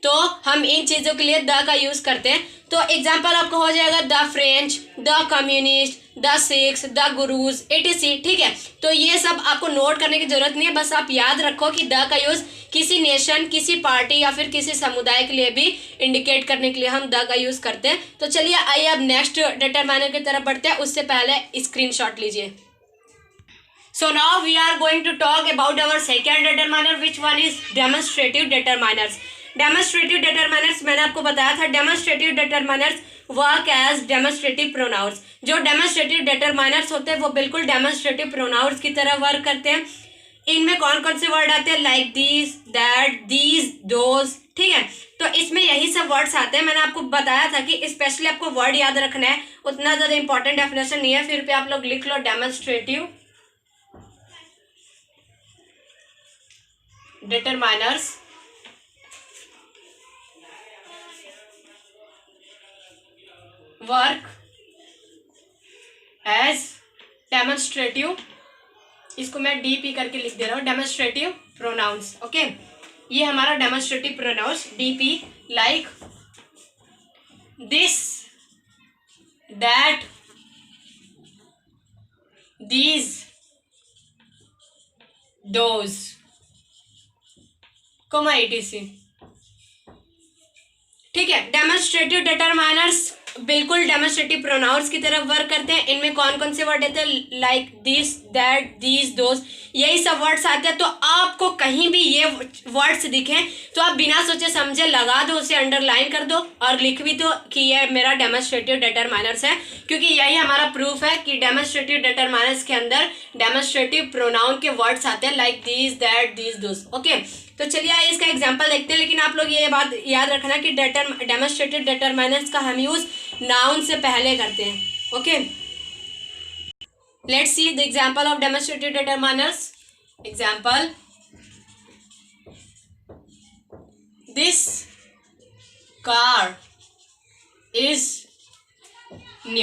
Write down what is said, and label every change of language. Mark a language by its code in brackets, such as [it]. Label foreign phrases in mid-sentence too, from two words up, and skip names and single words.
[hi] तो हम इन चीज़ों के लिए द का यूज़ करते हैं। तो एग्जाम्पल आपको हो जाएगा [en] the French, the communist, the Sikhs, the gurus, [hi] etc। ठीक है, तो ये सब आपको नोट करने की जरूरत नहीं है, बस आप याद रखो कि द का यूज़ किसी नेशन, किसी पार्टी या फिर किसी समुदाय के लिए भी इंडिकेट करने के लिए हम द का यूज़ करते हैं। तो चलिए आइए अब [en] next determiner [hi] की तरफ बढ़ते हैं, उससे पहले स्क्रीनशॉट लीजिए। [en] So now we are going to talk about our second determiner, which one is demonstrative determiners. Demonstrative determiners [hi] मैंने आपको बताया था, [en] demonstrative determiners work as demonstrative pronouns। [hi] जो [en] demonstrative determiners [hi] होते हैं वो बिल्कुल [en] demonstrative pronouns [hi] की तरह वर्क करते हैं। इनमें कौन कौन से वर्ड आते हैं, [en] like this, that, these, those. [hi] ठीक है, तो इसमें यही सब वर्ड्स आते हैं। मैंने आपको बताया था कि स्पेशली आपको वर्ड याद रखना है, उतना ज़्यादा [en] important definition [hi] नहीं है। फिर पे आप लोग लिख लो [en] demonstrative determiners work as demonstrative, [hi] इसको मैं DP करके लिख दे रहा हूँ, [en] demonstrative pronouns। ओके, [hi] ये हमारा [en] demonstrative pronouns DP, like this, that, these, those, comma etc. [hi] ठीक है, [en] demonstrative determiners [hi] बिल्कुल [en] demonstrative pronouns [hi] की तरफ वर्क करते हैं। इनमें कौन कौन से वर्ड आते हैं, [en] like this, that, these, those, [hi] यही सब वर्ड्स आते हैं। तो आपको कहीं भी ये वर्ड्स दिखें तो आप बिना सोचे समझे लगा दो, उसे अंडरलाइन कर दो और लिख भी दो कि ये मेरा [en] demonstrative determiners [hi] है, क्योंकि यही हमारा प्रूफ है कि [en] demonstrative determiners [hi] के अंदर [en] demonstrative pronoun [hi] के वर्ड्स आते हैं, [en] like this, that, these, those. ओके, [hi] तो चलिए आइए इसका एग्जांपल देखते हैं। लेकिन आप लोग ये बात याद रखना कि [en] demonstrative determiners [hi] का हम यूज नाउन से पहले करते हैं। [en] okay, let's see the example of demonstrative determiners. example, this car is new.